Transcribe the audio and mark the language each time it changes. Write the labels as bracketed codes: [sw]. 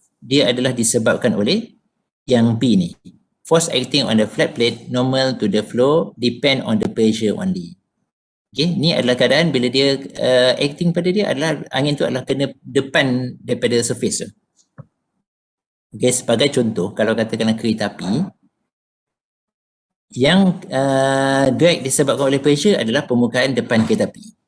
[ms] Dia adalah disebabkan oleh yang B ni. [en] Force acting on the flat plate normal to the flow depend on the pressure only. [ms] Okay, ni adalah keadaan bila dia acting pada dia adalah angin tu adalah kena depan daripada surface tu. Okay, sebagai contoh, kalau katakanlah kereta api, yang drag disebabkan oleh pressure adalah permukaan depan kereta api.